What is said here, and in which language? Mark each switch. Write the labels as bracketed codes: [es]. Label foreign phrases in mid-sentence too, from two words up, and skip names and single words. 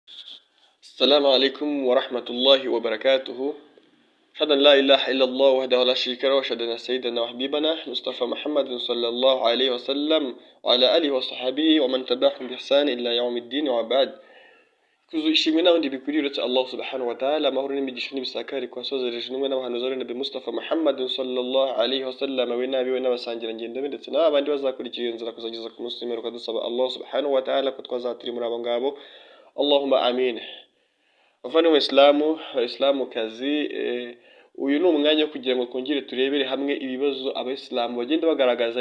[ar] السلام عليكم ورحمة الله وبركاته. أشهد أن لا إله إلا الله وحده لا شريك له وأشهد أن سيدنا وحبيبنا مصطفى محمد صلى الله عليه وسلم وعلى آله وصحبه ومن تبعهم بإحسان إلى يوم الدين وبعد. [rw] Kuzuishimwe n'abandi bikwiriye uretse Allah [ar] سبحانه وتعالى, [rw] amahoro n'imigisha n'ibisakari ku basozereje intumwa n'abahanuzi Nabi Mustafa Muhammad [ar] صلى الله عليه وسلم [rw] we n'abiwe n'abasangira ngendo be ndetse n'abandi bazakurikira inzira kuzageza ku munsi w'imperuka, dusaba Allah [ar] سبحانه وتعالى [rw] ko twazaturi muri abo ngabo. [ar] اللهم آمين. [rw] Bavandimwe Islamukazi, uyu ni umwanya wo kugira ngo twongere turebere hamwe ibibazo abayisilamu bagenda bagaragaza.